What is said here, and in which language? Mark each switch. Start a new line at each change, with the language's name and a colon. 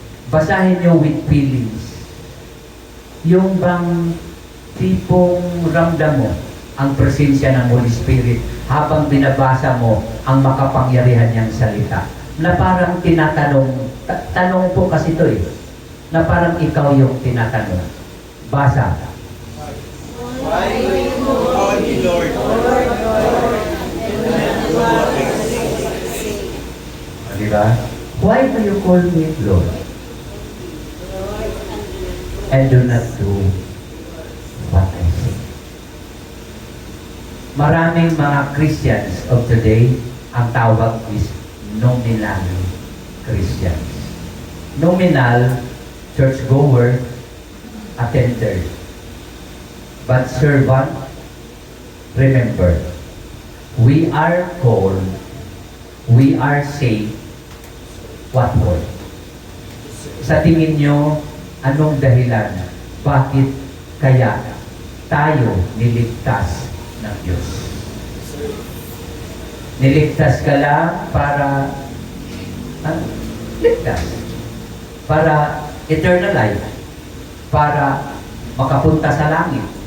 Filipino: Basahin nyo
English: with feelings.
Filipino: Yung bang tipong ramdam mo ang presensya ng Holy Spirit habang binabasa mo ang makapangyarihan niyang salita. Na parang tinatanong, tanong po kasi ito eh, na parang ikaw yung tinatanong. Basa.
English: Why do you call me Lord? Diba? Why do you call me Lord? And do not do what I say.
Filipino: Maraming mga
English: Christians of today,
Filipino: ang tawag
English: is nominal Christians. Nominal, churchgoer, attender. But servant, remember, we are called, we are saved, what for?
Filipino: Sa tingin nyo, anong dahilan? Bakit kaya tayo niligtas ng Diyos? Niligtas ka lang para ligtas. Para eternal life. Para makapunta sa langit.